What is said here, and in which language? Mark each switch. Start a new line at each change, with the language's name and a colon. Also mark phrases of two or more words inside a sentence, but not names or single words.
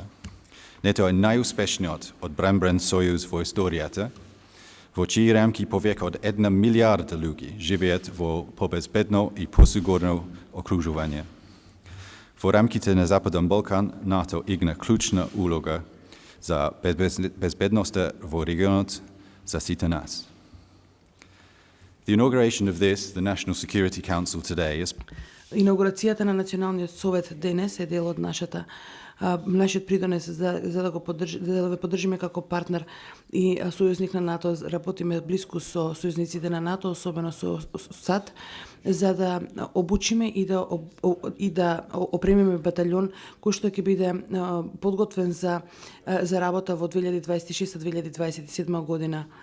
Macedonian: Нето е најуспешниот одбранбен сојуз во историјата, во чии рамки повеќе од 1 милиарда луѓе живеат во побезбедно и посигурно окружување. Во рамките на Западен Балкан, НАТО игра клучна улога за безбедноста во регионот за сите нас.
English: The inauguration of the National Security Council today is
Macedonian: Инаугурацијата на Националниот совет денес е дел од нашиот придонес за да ве поддржиме како партнер и сојузник на НАТО. Работиме блиску со сојузниците на НАТО, особено со САД, за да обучиме и да опремиме батальон кој што ќе биде подготвен за работа во 2026-2027 година.